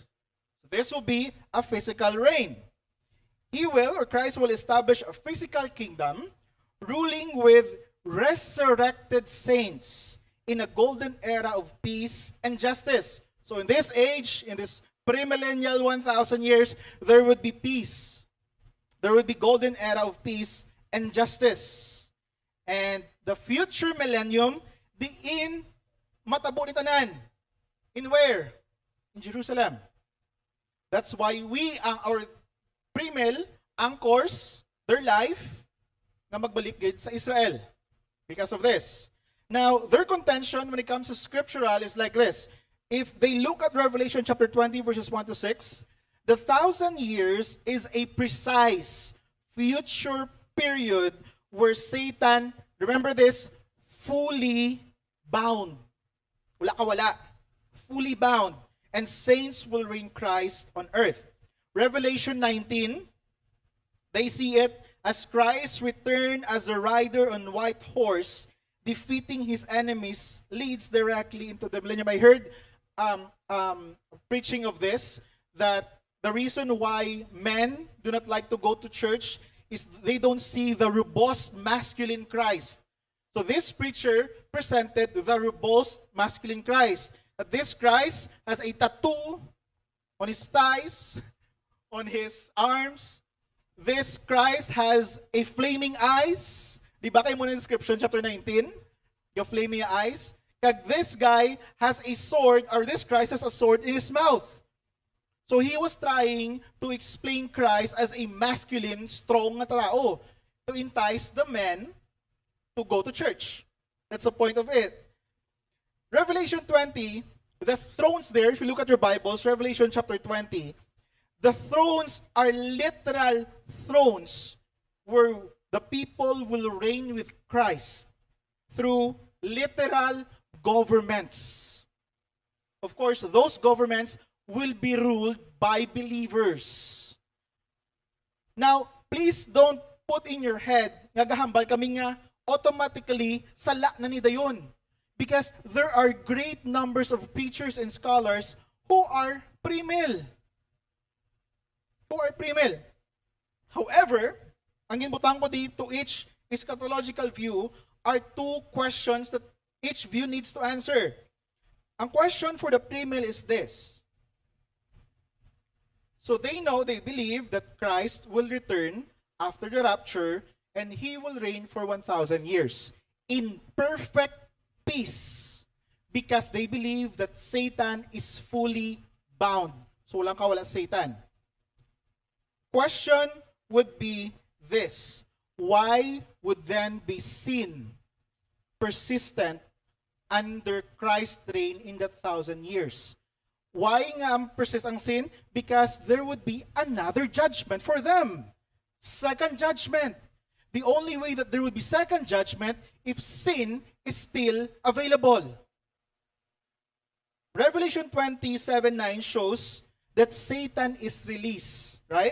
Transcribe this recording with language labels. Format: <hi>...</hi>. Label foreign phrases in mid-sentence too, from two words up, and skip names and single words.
<en>So this will be a physical reign. He will, or Christ will establish a physical kingdom, ruling with resurrected saints in a golden era of peace and justice. So in this age, in this premillennial 1,000 years, there would be peace. There would be golden era of peace and justice. And the future millennium,</en> <hil>diin matabo ni tanan.</hil> <en>In where? In Jerusalem. That's why our pre-mill anchors their life</en> <hil>na magbalik gid sa Israel.</hil> <en>Because of this. Now, their contention when it comes to scriptural is like this. if they look at Revelation chapter 20, verses 1 to 6, the 1,000 years is a precise future period where Satan, remember this, fully bound.</en> <hil>Wala ka wala.</hil> <en>Fully bound. And saints will reign Christ on earth. Revelation 19, they see it as Christ returned as a rider on white horse, defeating his enemies, leads directly into the millennium. I heard preaching of this, that the reason why men do not like to go to church is they don't see the robust masculine Christ. So this preacher presented the robust masculine Christ. That this Christ has a tattoo on his thighs, on his arms. This Christ has a flaming eyes.</en> <tl>Di ba kayo muna in description, chapter 19?</tl> <en>Yung flaming eyes. Kag this guy has a sword, or this Christ has a sword in his mouth. So he was trying to explain Christ as a masculine, strong</en> <tl>na tao</tl> <en>to entice the men to go to church. That's the point of it. Revelation 20, the thrones there, if you look at your Bibles, Revelation chapter 20, the thrones are literal thrones where the people will reign with Christ through literal governments. Of course, those governments will be ruled by believers. Now, please don't put in your head,</en> <hil>nagahambal kami nga, automatically, sala na ni dayon.</hil> <en>Because there are great numbers of preachers and scholars who are pre-mill. However,</en> <hil>ang inbutang ko dito,</hil> <en>each eschatological view are two questions that each view needs to answer. Ang question for the pre-mill is this. So they believe that Christ will return after the rapture and he will reign for 1,000 years in perfect peace because they believe that Satan is fully bound.</en> <tl>So walang kawala Satan.</tl> <en>Question would be this. Why would then be sin persistent under Christ's reign in that 1,000 years? Why nga persist ang sin? Because there would be another judgment for them. Second judgment. The only way that there would be second judgment if sin is still available. Revelation 27:9 shows that Satan is released, right?</en>